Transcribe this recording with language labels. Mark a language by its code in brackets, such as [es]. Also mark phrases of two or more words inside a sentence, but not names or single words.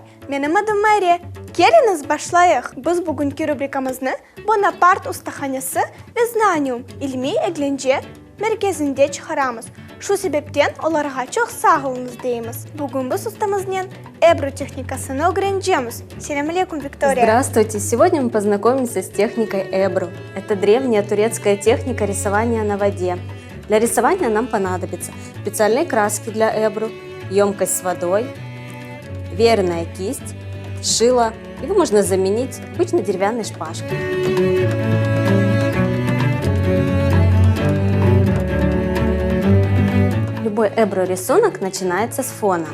[crh] Benim adım Mariya. Geliniz başlayıq. Biz bugünkü rubrikamızı Bonaparte ustahanesi ve Znanium ilmi eğlence merkezinde çıkaramız. Şu sebepten onlara çok sağ olunuz deyimiz. Bugün biz ustamızın Ebru техникасını öğreneceğiz. Selam aleyküm Виктория. [ru] Здравствуйте! Сегодня мы познакомимся с техникой Эбру. Это древняя турецкая техника рисования на воде. Для рисования нам понадобятся специальные краски для Эбру, емкость с водой, веерная кисть, шило. Его можно заменить обычной деревянной шпажкой. Любой Эбру рисунок начинается с фона.